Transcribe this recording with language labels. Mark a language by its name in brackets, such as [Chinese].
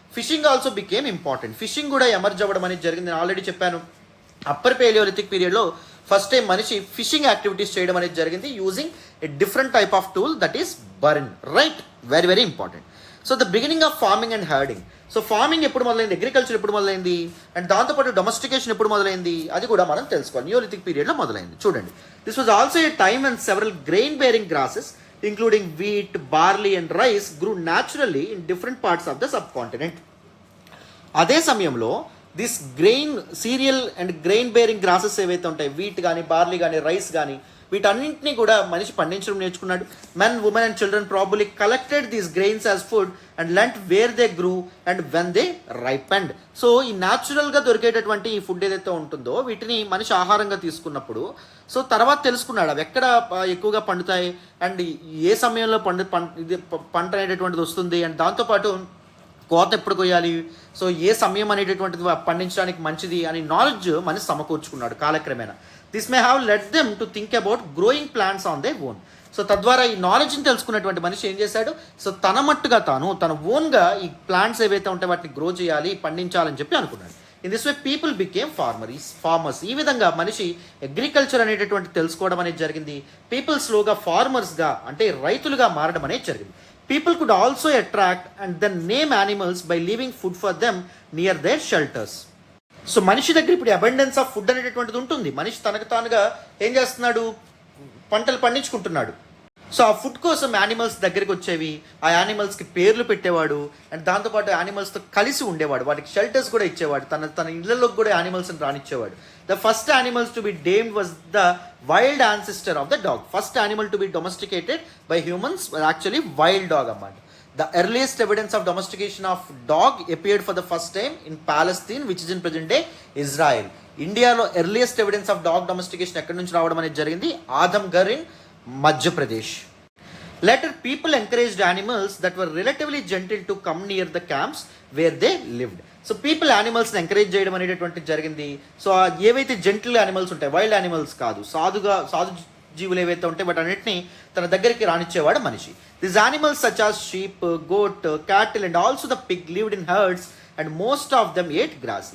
[English] Fishing also became important. [Telugu] Fishing కూడా emerge అవ్వడం అనేది జరిగింది. నేను ఆల్రెడీ చెప్పాను, అప్పర్ పేలియోలిథిక్ పీరియడ్లో ఫస్ట్ టైం మనిషి ఫిషింగ్ యాక్టివిటీస్ చేయడం అనేది జరిగింది [English] Using a different type of tool, that is burn. Right, very very important. So the beginning of farming and herding. [Telugu] So farming ఎప్పుడు మొదలైంది, అగ్రికల్చర్ ఎప్పుడు మొదలైంది, అండ్ దాంతోపాటు డొమెస్టికేషన్ ఎప్పుడు మొదలైంది, అది కూడా మనం తెలుసుకోవాలి. నియోలిథిక్ పీరియడ్లో మొదలైంది. [English] చూడండి, this was also a time and several grain bearing grasses including wheat, barley and rice grew naturally in different parts of the subcontinent. [Telugu] అదే సమయంలో this grain, serial and grain bearing grasses ఏవైతే ఉంటాయి, wheat కానీ, barley కానీ, rice కానీ, వీటన్నింటినీ కూడా మనిషి పండించడం నేర్చుకున్నాడు. [English] Men, women and children probably collected these grains as food and learned where they grew and when they ripened. [Telugu] So ఈ న్యాచురల్గా దొరికేటటువంటి ఈ ఫుడ్ ఏదైతే ఉంటుందో, వీటిని మనిషి ఆహారంగా తీసుకున్నప్పుడు, సో తర్వాత తెలుసుకున్నాడు అవి ఎక్కడ ఎక్కువగా పండుతాయి అండ్ ఏ సమయంలో పంట అనేటటువంటిది వస్తుంది, అండ్ దాంతోపాటు కోత ఎప్పుడు కొయ్యాలి, సో ఏ సమయం అనేటటువంటిది పండించడానికి మంచిది అని నాలెడ్జ్ మనిషి సమకూర్చుకున్నాడు కాలక్రమేణా. [English] This may have led them to think about growing plants on their own. [Telugu] So తద్వారా ఈ నాలెడ్జ్ని తెలుసుకున్నటువంటి మనిషి ఏం చేశాడు, సో తన మట్టుగా తన ఓన్గా ఈ ప్లాంట్స్ ఏవైతే ఉంటాయో వాటిని గ్రో చేయాలి, పండించాలని చెప్పి అనుకున్నాడు. [English] In this way people became farmers. [Telugu] ఈ విధంగా మనిషి అగ్రికల్చర్ అనేటటువంటి తెలుసుకోవడం అనేది జరిగింది. పీపుల్ స్లోగా ఫార్మర్స్గా, అంటే రైతులుగా మారడం అనేది జరిగింది. [English] People could also attract and then name animals by leaving food for them near their shelters. [Telugu] So మనిషి దగ్గర ఇప్పుడు అబండెన్స్ ఆఫ్ ఫుడ్ అనేటటువంటిది ఉంటుంది. మనిషి తనకు తానుగా ఏం చేస్తున్నాడు, పంటలు పండించుకుంటున్నాడు. సో ఆ ఫుడ్ కోసం యానిమల్స్ దగ్గరికి వచ్చేవి, ఆ యానిమల్స్కి పేర్లు పెట్టేవాడు, అండ్ దాంతోపాటు యానిమల్స్తో కలిసి ఉండేవాడు, వాటికి షెల్టర్స్ కూడా ఇచ్చేవాడు, తన ఇళ్లలోకి కూడా యానిమల్స్ని రానిచ్చేవాడు. [English] The first animals to be tamed was the wild ancestor of the dog. First animal to be domesticated by humans actually wild dog అన్నమాట. The earliest evidence of domestication of dog appeared for the first time in Palestine, which is in present day Israel. [Telugu] ఇండియాలో [English] earliest evidence of dog domestication [Telugu] ఎక్కడి నుంచి రావడం అనేది జరిగింది, ఆదమ్గర్ in Madhya Pradesh. [English] Later, people encouraged animals that were relatively gentle to come near the camps where they lived. [Telugu] So people యానిమల్స్ని encourage చేయడం అనేటటువంటి జరిగింది. So ఏవైతే జెంటిల్ యానిమల్స్ ఉంటాయి, వైల్డ్ యానిమల్స్ కాదు, సాధు జీవులు ఏవైతే ఉంటాయి వాటి అన్నింటినీ తన దగ్గరికి రానిచ్చేవాడు మనిషి. [English] This animals such as sheep, goat, cattle and also the pig lived in herds and most of them ate grass.